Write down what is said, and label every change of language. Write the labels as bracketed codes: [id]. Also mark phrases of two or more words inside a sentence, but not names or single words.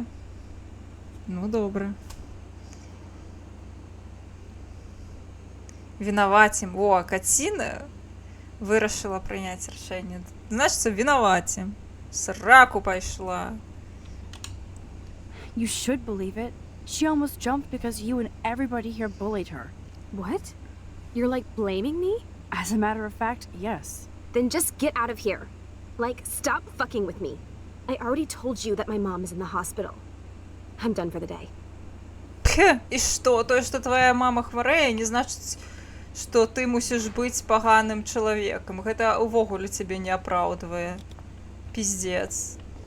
[be] Ну, добра. Вінавацім. О, Каціна вырашыла прыняць рашэнне. Значыцца, вінавацім. Сраку пайшла. [en] You should believe it. She almost jumped because you and everybody here bullied her. What? You're like blaming me? As a matter of fact, yes. Then just get out of here. Like, stop fucking with me. I already told you that my mom is in the hospital. I'm done for the day. [be] Пх, і што? Тое, што твая мама хварэе, не значыць, што ты мусіш быць паганым чалавекам. Гэта ўвогуле цябе не апраўдвае. [ru] Пиздец.